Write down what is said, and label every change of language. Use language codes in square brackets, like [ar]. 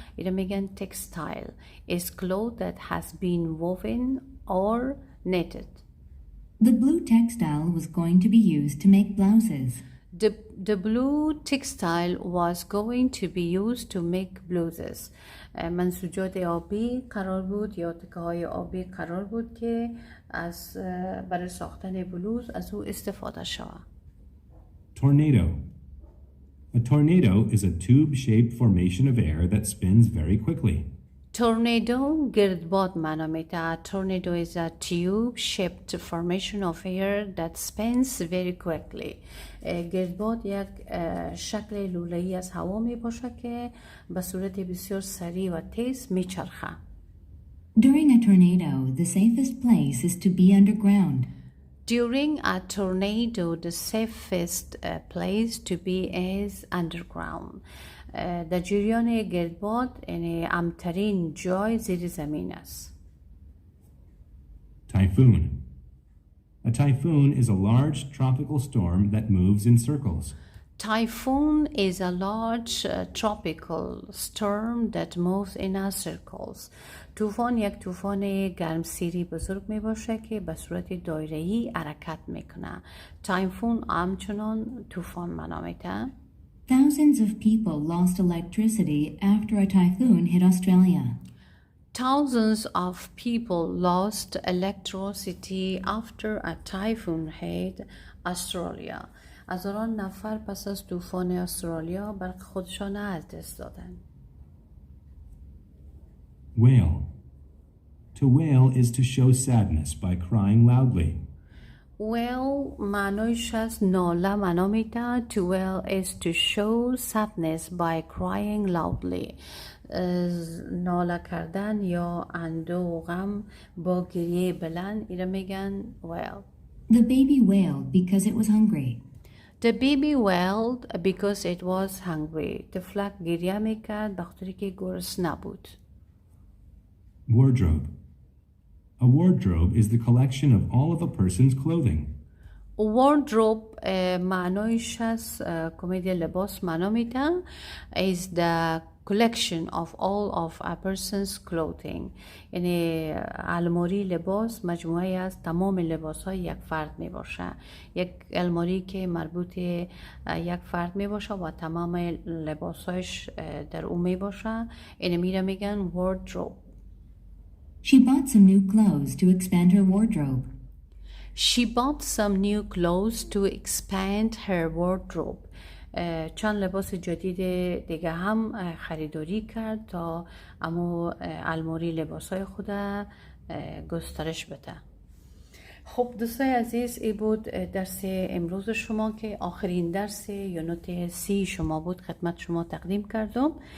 [fa] اینو میگن [en] Textile is cloth that has been woven or knitted. The blue textile was going to be used to make blouses. The blue textile was going to be used to make blouses. [fa] منسوجات آبی قرار بود یا تکه های آبی قرار بود که از برای ساختن بلوز از او استفاده شود. [en] Tornado. A tornado is a tube-shaped formation of air that spins very quickly. [fa] Tornado گردباد معنا میده. [en] Tornado is a tube-shaped formation of air that spins very quickly. [fa] گردباد یک شکل لوله‌ای از هوا می باشه که به صورت بسیار سریع و تیز میچرخه. [en] During a tornado, the safest place is to be underground. During a tornado, the safest place to be is underground. [fa] در جریان گردباد یعنی امترین جای زیر زمین است. [en] Typhoon. A typhoon is a large tropical storm that moves in circles. Typhoon is a large tropical storm that moves in a circles. [fa] طوفان یک طوفان گرمسیری بزرگ می باشه که به صورت دایره‌ای حرکت میکنه. تایفون همچنان طوفان معنا میده. [en] Thousands of people lost electricity after a typhoon hit Australia. Thousands of people lost electricity after a typhoon hit Australia. [fa] هزاران نفر پس از طوفان استرالیا برق خودشان از دست دادن. [en] Wail. To wail is to show sadness by crying loudly. [fa] Wail معنیش از ناله معنا میده. [en] To wail is to show sadness by crying loudly. [fa] ناله کردن یا اندوه و غم با گریه بلند ایره میگن wail. [en] The baby wailed because it was hungry. The baby wailed because it was hungry. [fa] طفلک گریه میکرد بخاطر که گرسنه بود. [en] Wardrobe. A wardrobe is the collection of all of a person's clothing. [fa] Wardrobe معنیش از کمیدی لباس معنا میده. [en] Is the collection of all of a person's clothing. [fa] یعنی الماری لباس مجموعه از تمام لباس های یک فرد می باشه. یک الماری که مربوط یک فرد می باشه و تمام لباس هایش در اون می باشه. اینه میره میگن wardrobe. [en] She bought some new clothes to expand her wardrobe. She bought some new clothes to expand her wardrobe. [fa] چند لباس جدید دیگه هم خریداری کرد تا اما الماری لباسای خود گسترش بده. خب دوستای عزیز این بود درس امروز شما که آخرین درس یونت 30 شما بود خدمت شما تقدیم کردم.